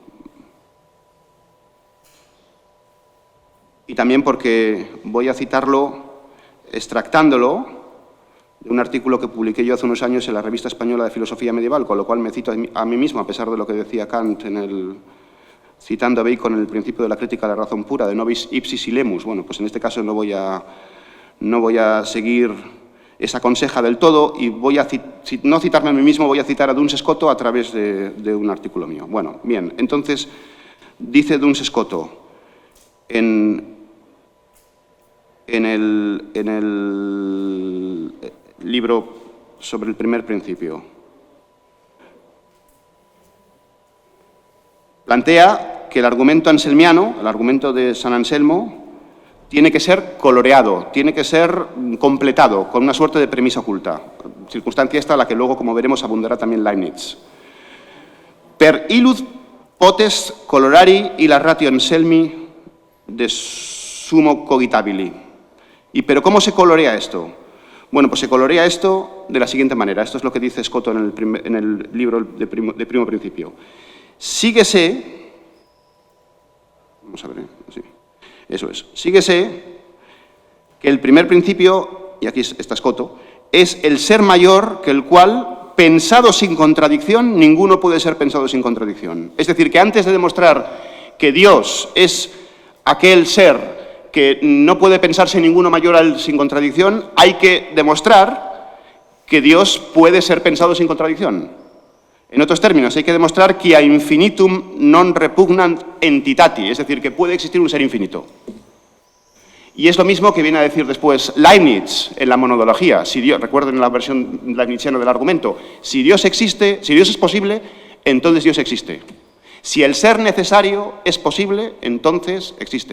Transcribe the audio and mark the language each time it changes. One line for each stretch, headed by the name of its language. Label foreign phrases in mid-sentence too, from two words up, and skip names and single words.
Spanish: Y también porque voy a citarlo extractándolo de un artículo que publiqué yo hace unos años en la Revista Española de Filosofía Medieval, con lo cual me cito a mí mismo, a pesar de lo que decía Kant citando a Bacon en el principio de la crítica a la razón pura,
Latin: de nobis ipsis lemus.
Spanish: Bueno, pues en este caso no voy a seguir esa conseja del todo y voy a no citarme a mí mismo, voy a citar a Duns Scoto a través de un artículo mío. Bueno, bien, entonces dice Duns Scoto en el libro sobre el primer principio. Plantea que el argumento anselmiano, el argumento de San Anselmo, tiene que ser coloreado, tiene que ser completado con una suerte de premisa oculta, circunstancia esta a la que luego, como veremos, abundará también Leibniz.
Latin: Per illud potes colorari illa ratio Anselmi de sumo cogitabili.
Spanish: ¿Pero cómo se colorea esto? Bueno, pues se colorea esto de la siguiente manera. Esto es lo que dice Scoto en el libro de Primo Principio. Síguese, vamos a ver, sí, eso es, síguese que el primer principio, y aquí está Scoto, es el ser mayor que el cual, pensado sin contradicción, ninguno puede ser pensado sin contradicción. Es decir, que antes de demostrar que Dios es aquel ser que no puede pensarse ninguno mayor sin contradicción, hay que demostrar que Dios puede ser pensado sin contradicción. En otros términos, hay que demostrar que a
Latin: infinitum non repugnant entitati,
Spanish: es decir, que puede existir un ser infinito. Y es lo mismo que viene a decir después Leibniz en la monodología. Recuerden la versión leibniziana del argumento. Si Dios existe, si Dios es posible, entonces Dios existe. Si el ser necesario es posible, entonces existe.